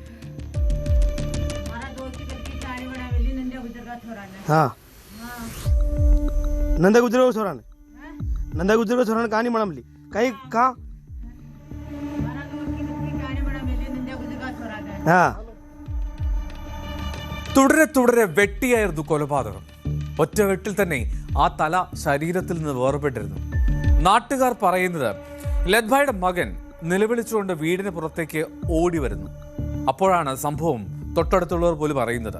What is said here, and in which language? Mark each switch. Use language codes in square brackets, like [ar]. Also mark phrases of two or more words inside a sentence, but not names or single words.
[raj] हाँ नंदा गुजर को छोरा ने नंदा गुजर को छोरा ने कहानी बना ली कहीं कहाँ। हाँ [ml] തുടരെ വെട്ടിയായിരുന്നു കൊലപാതകം. ഒറ്റ വെട്ടിൽ തന്നെ ആ തല ശരീരത്തിൽ നിന്ന് വേർപെട്ടിരുന്നു. നാട്ടുകാർ പറയുന്നത് ലദ്ഭായുടെ മകൻ നിലവിളിച്ചുകൊണ്ട് വീടിന് പുറത്തേക്ക് ഓടി വരുന്നു. അപ്പോഴാണ് സംഭവം തൊട്ടടുത്തുള്ളവർ പോലും പറയുന്നത്.